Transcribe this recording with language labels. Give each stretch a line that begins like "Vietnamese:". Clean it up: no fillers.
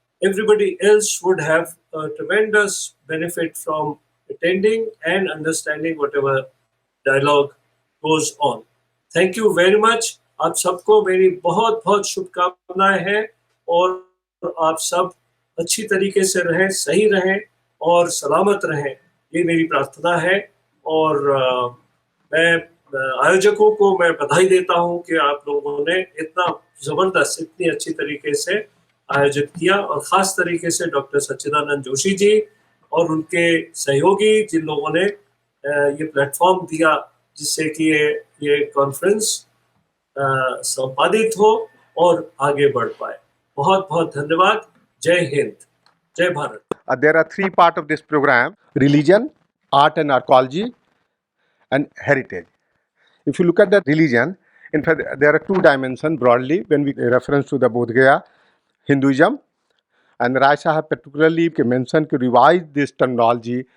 English: Everybody else would have a tremendous benefit from attending and understanding whatever dialogue goes on. Thank you very much.
Hindi: आप सबको मेरी बहुत बहुत शुभकामनाएं हैं, और आप सब अच्छी तरीके से रहें, सही रहें और सलामत रहें, ये मेरी प्रार्थना है. और मैं आयोजकों को मैं बधाई देता हूं कि आप लोगों ने इतना जबरदस्त, इतनी अच्छी तरीके से आयोजित किया, और खास तरीके से डॉक्टर सच्चिदानंद जोशी जी और उनके सहयोगी जिन लोगों ने ये प्लेटफॉर्म दिया जिससे कि ये कॉन्फ्रेंस संपादित हो और आगे बढ़ पाए. बहुत बहुत धन्यवाद. जय हिंद, जय Bharat.
English: There are three parts of this program: religion, art and archaeology, and heritage. If you look at the religion, in fact, there are two dimensions broadly when we reference to the Bodh Gaya Hinduism. And Rai Sahab particularly mentioned to revise this terminology.